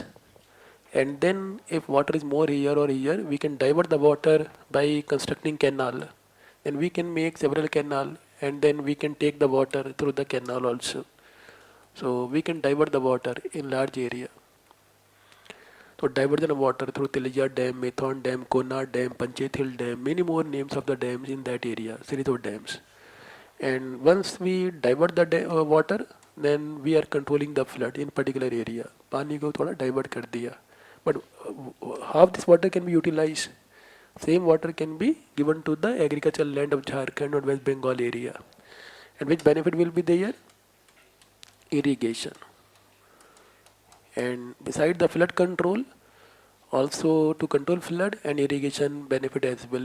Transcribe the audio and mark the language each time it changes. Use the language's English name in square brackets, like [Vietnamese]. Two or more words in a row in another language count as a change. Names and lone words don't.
[English] And then if water is more here or here, we can divert the water by constructing canal. Then we can make several canal and then we can take the water through the canal also. So we can divert the water in large area. So diversion of water through Tilaiya Dam, Maithon Dam, Kona Dam, Panchayat Hill Dam, many more names of the dams in that area, series of dams. And once we divert the water, then we are controlling the flood in particular area. [Hindi] पानी को थोड़ा divert कर दिया. [English] But how this water can be utilized? Same water can be given to the agricultural land of Jharkhand or West Bengal area. And which benefit will be there? Irrigation. And beside the flood control, also to control flood and irrigation benefit as well.